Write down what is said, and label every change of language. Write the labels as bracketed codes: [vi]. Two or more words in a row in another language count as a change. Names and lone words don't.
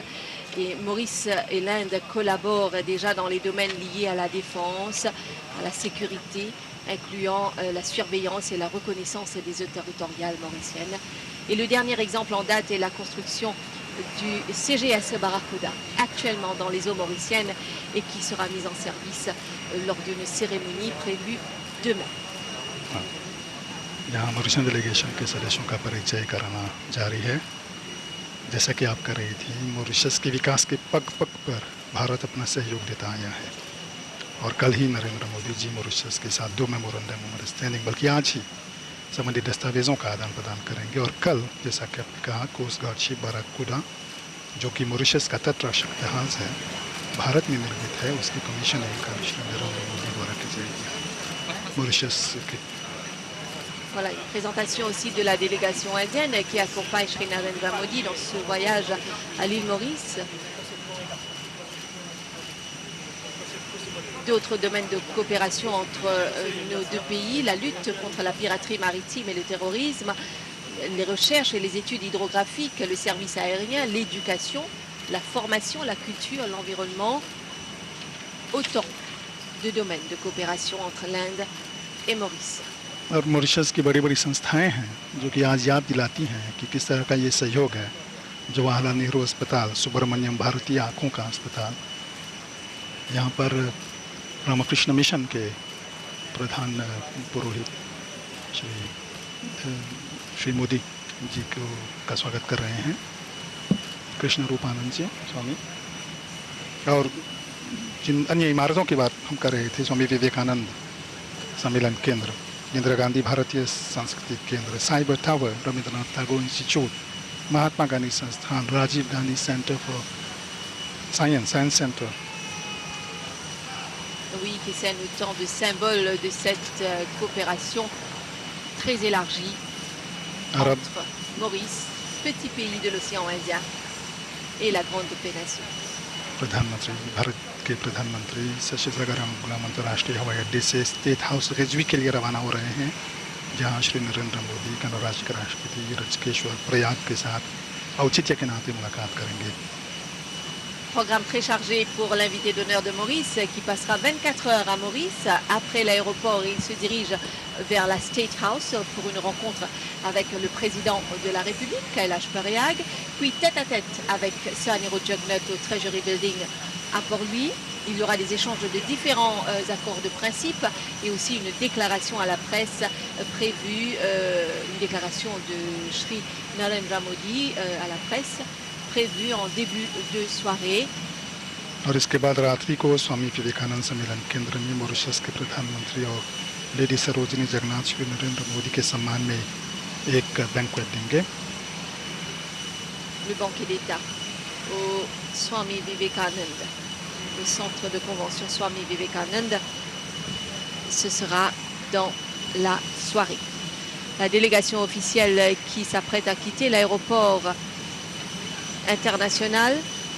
[fr] Et Maurice et l'Inde collaborent déjà dans les domaines liés à la défense, à la sécurité, incluant la surveillance et la reconnaissance des eaux territoriales mauriciennes. Et le dernier exemple en date est la construction du CGS Barracuda, actuellement dans les eaux mauriciennes et qui sera mise en service lors d'une cérémonie prévue demain. [hi] यहाँ मॉरिशस डेलीगेशन के सदस्यों का परिचय कराना जारी है। जैसा कि आप कर रही थी, मॉरिशस के विकास के पग पग पर भारत अपना सहयोग देता आया है और कल ही नरेंद्र मोदी जी मॉरिशस के साथ 2 [en] memorandum of understanding, [hi] बल्कि आज ही संबंधित दस्तावेज़ों का आदान प्रदान करेंगे। और कल, जैसा कि आपने कहा, [en] coast guard ship [hi] बाराकूडा, जो कि मॉरिशस का तटरक्षक जहाज़ है, भारत में निर्मित है उसकी कमीशन एक श्री नरेंद्र मोदी द्वारा की जाएगी मॉरिशस के। [fr] Voilà, une présentation aussi de la délégation indienne qui accompagne Shri Narendra Modi dans ce voyage à l'île Maurice. D'autres domaines de coopération entre nos deux pays, la lutte contre la piraterie maritime et le terrorisme, les recherches et les études hydrographiques, le service aérien, l'éducation, la formation, la culture, l'environnement. Autant de domaines de coopération entre l'Inde et Maurice. [hi] और मॉरिशस की बड़ी बड़ी संस्थाएं हैं जो कि आज याद दिलाती हैं कि किस तरह का ये सहयोग है। जवाहरलाल नेहरू अस्पताल, सुब्रमण्यम भारतीय आँखों का अस्पताल, यहाँ पर रामकृष्ण मिशन के प्रधान पुरोहित श्री मोदी जी को का स्वागत कर रहे हैं, कृष्ण रूपानंद जी स्वामी। और जिन अन्य इमारतों की बात हम कर रहे थे, स्वामी विवेकानंद सम्मेलन केंद्र, इंदिरा गांधी भारतीय सांस्कृतिक केंद्र, साइबर टावर, रविंद्रनाथ टैगोर इंस्टीट्यूट, महात्मा गांधी संस्थान, राजीव गांधी सेंटर फॉर साइंस सेंटर। [fr] Oui, qui scène autant de symboles de cette coopération très élargie entre Maurice, petit pays de l'océan Indien, et la grande péninsule. [hi] प्रधानमंत्री भारत के प्रधानमंत्री शशिशेखर गुलाम अंतर्राष्ट्रीय हवाई अड्डे से स्टेट हाउस रिजवी के लिए रवाना हो रहे हैं, जहां श्री नरेंद्र मोदी गणराज्य के राष्ट्रपति ऋषिकेश्वर प्रयाग के साथ औचित्य के नाते मुलाकात करेंगे। [fr] Programme très chargé pour l'invité d'honneur de Maurice qui passera 24 heures à Maurice. Après l'aéroport, il se dirige vers la State House pour une rencontre avec le président de la République, Kailash Pariyag, puis tête-à-tête avec Sir Anirudh Jugnauth au Treasury Building à Port-Louis. Il y aura des échanges de différents accords de principe et aussi une déclaration à la presse prévue, une déclaration de Shri Narendra Modi à la presse prévu en début de soirée. [hi] और इसके बाद रात्रि को स्वामी विवेकानंद सम्मेलन केंद्र में मॉरिशस के प्रधानमंत्री और लेडी सरोजिनी जगन्नाथ श्री नरेंद्र मोदी के सम्मान में एक बैंक्वेट देंगे। [fr] Le banquet d'État au Swami Vivekananda, le centre de convention Swami Vivekananda, ce sera dans la soirée. La délégation officielle qui s'apprête à quitter l'aéroport international